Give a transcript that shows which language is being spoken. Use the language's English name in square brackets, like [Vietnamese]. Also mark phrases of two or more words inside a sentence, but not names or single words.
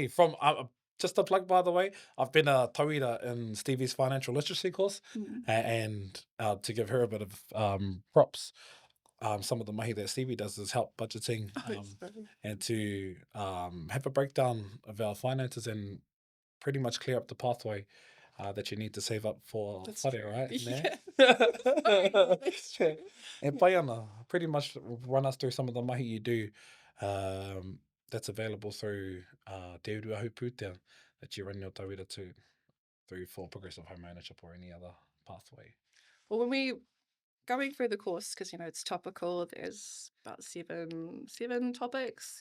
[English] From just a plug, by the way, I've been a tauira in Stevie's financial literacy course, and to give her a bit of props, some of the mahi that Stevie does is help budgeting and to have a breakdown of our finances and pretty much clear up the pathway that you need to save up for That's whare, true. right? Yeah. That's true. [Māori] And pai ana, [English] pretty much run us through some of the mahi you do that's available through Te Uru Ahupūtea that you run your tauira to through for progressive home ownership or any other pathway. Well, when we going through the course, because it's topical, there's about seven topics.